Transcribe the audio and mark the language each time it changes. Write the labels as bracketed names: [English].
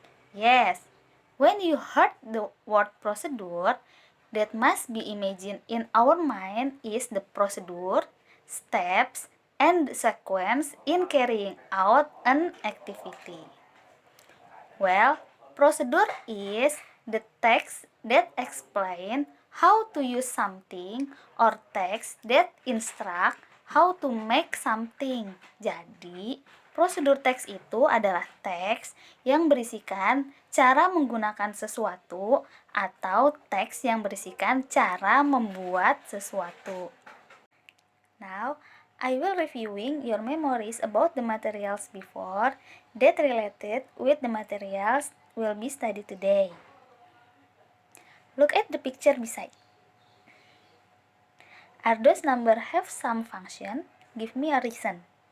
[English] Yes, when you heard the word procedure, that must be imagined in our mind is the procedure, steps, and the sequence in carrying out an activity. Well, procedure is the text that explain how to use something or text that instruct how to make something. [Indonesian] Jadi, prosedur teks itu adalah teks yang berisikan cara menggunakan sesuatu atau teks yang berisikan cara membuat sesuatu. [English] Now, I will reviewing your memories about the materials before that related with the materials will be studied today. Look at the picture beside. Are those numbers have some function? Give me a reason.